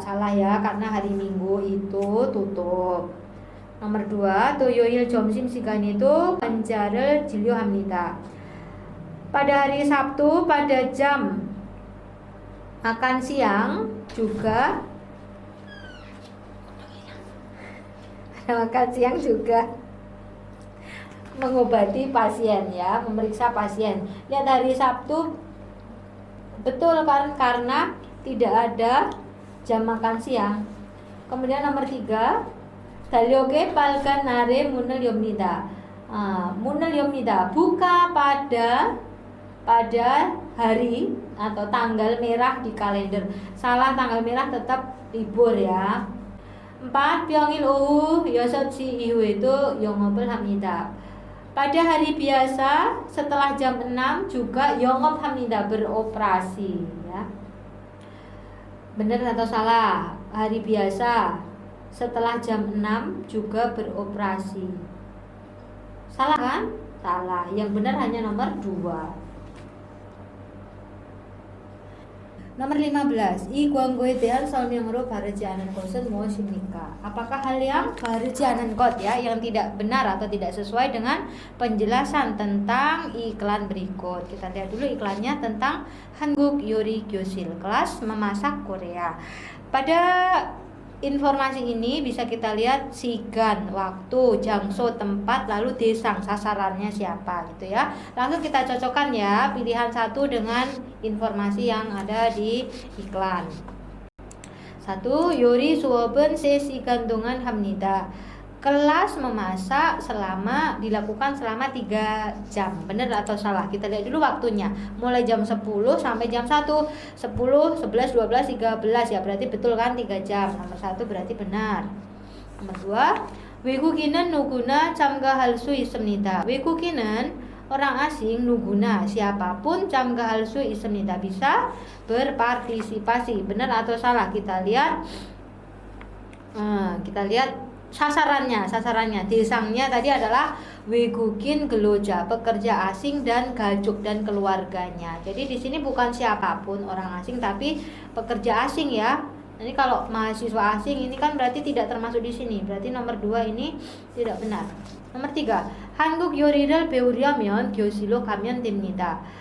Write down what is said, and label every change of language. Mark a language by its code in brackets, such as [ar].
[id] Salah ya, karena hari Minggu itu tutup. Nomor 2, [ko] 토요일 점심 시간 itu 환자를 진료합니다. [id] Pada hari Sabtu pada jam makan siang juga makan siang juga mengobati pasien ya, memeriksa pasien. Lihat hari Sabtu betul kan, karena tidak ada jam makan siang. Kemudian nomor 3, [ko] 달력에 빨간 날에 문을 엽니다. 문을 엽니다. [id] Buka pada hari atau tanggal merah di kalender. Salah, tanggal merah tetap libur ya. [ko] 4, 평일 오후 6시 이후에도 영업을 합니다. [id] Pada hari biasa setelah jam 6 juga [ko] 영업합니다, [id] beroperasi ya. Benar atau salah? Hari biasa setelah jam 6 juga beroperasi. Salah kan? Salah. Yang benar hanya nomor 2. Nomor 15. [ko] 이 광고에 대한 설명으로 바르지 않은 것은 무엇입니까? [id] Apakah hal yang [ko] 바르지 않은 것 [id] ya, yang tidak benar atau tidak sesuai dengan penjelasan tentang iklan berikut. Kita lihat dulu iklannya tentang [ko] 한국 요리 교실, [id] kelas memasak Korea. Pada informasi ini bisa kita lihat sigan, waktu, jangso, tempat, lalu desang, sasarannya siapa gitu ya. Langsung kita cocokkan ya pilihan 1 dengan informasi yang ada di iklan. 1. [ko] 요리 수업은 3시간 동안 합니다. [id] Kelas memasak dilakukan selama 3 jam. Benar atau salah? Kita lihat dulu waktunya. Mulai jam 10 sampai jam 1. 10, 11, 12, 13 ya. Berarti betul kan 3 jam. Nomor 1 berarti benar. Nomor 2. [ko] 외국인은 누구나 참가할 수 있습니다. 외국인은 [id] orang asing, [ko] 누구나 [id] siapapun [ko] 참가할 수 있습니다. [id] Bisa berpartisipasi. Benar atau salah? Kita lihat sasarannya, desangnya tadi adalah [ko] 외국인 근로자, [id] pekerja asing, dan gajuk dan keluarganya. Jadi di sini bukan siapapun orang asing tapi pekerja asing ya. Ini kalau mahasiswa asing ini kan berarti tidak termasuk di sini. Berarti nomor 2 ini tidak benar. Nomor 3, [ko] 한국 요리를 배우려면 교실로 가면 됩니다.